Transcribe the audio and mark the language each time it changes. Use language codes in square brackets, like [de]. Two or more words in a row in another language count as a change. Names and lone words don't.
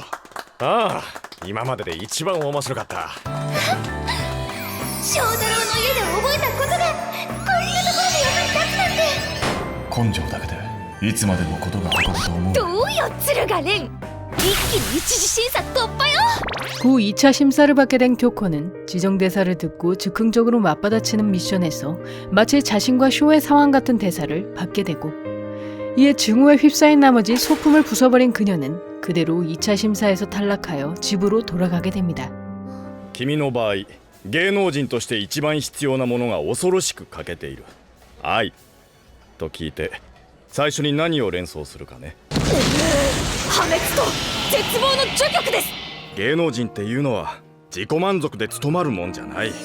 [ja] ああ、今までで一番面白かった。翔太郎の家で覚えたことがこんなところで役に立つなんて。根性だけでいつまでもことが運ぶと思う。どうよ敦賀蓮、一気に一次審査突破よ。 [ko] 구 2차 심사를 받게 된 교코는 지정 대사를 듣고 즉흥적으로 맞받아치는 미션에서 마치 자신과 쇼의 상황 같은 대사를 받게 되고, 이에 증오에 휩싸인 나머지 소품을 부숴버린 그녀는 그대로 2차 심사에서 탈락하여 집으로 돌아가게 됩니다. [ja] 君の場合芸能人として一番必要なものが恐ろしく欠けている愛と聞いて最初に何を連想するかね。破滅と絶望の除極です。芸能人っていうのは自己満足で務まるもんじゃない。